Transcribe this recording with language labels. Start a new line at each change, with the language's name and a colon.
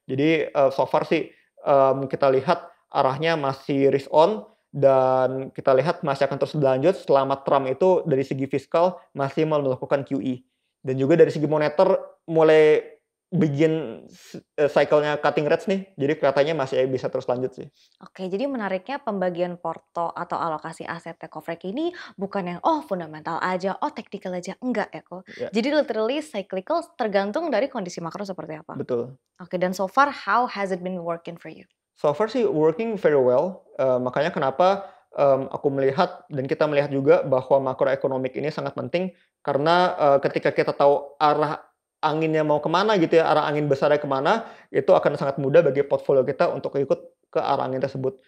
Indonesian: Jadi so far sih kita lihat arahnya masih risk on dan kita lihat masih akan terus berlanjut selama Trump itu dari segi fiskal masih mau melakukan QE. Dan juga dari segi moneter mulai begin cycle-nya cutting rates nih, jadi kelihatannya masih bisa terus lanjut sih. Oke, jadi menariknya pembagian porto atau alokasi asetnya Kofrek ini bukan yang fundamental aja, technical aja, enggak ya kok. Ya, Jadi literally cyclical tergantung dari kondisi makro seperti apa. betul.
English: Oke, dan so far how has it been working for you?
Indonesian: So far sih
English: working very well,
Indonesian: makanya kenapa, aku melihat dan kita melihat juga bahwa makroekonomik ini sangat penting karena, ketika kita tahu arah anginnya mau kemana gitu ya, arah angin besarnya kemana, itu akan sangat mudah bagi portfolio kita untuk ikut ke arah angin tersebut.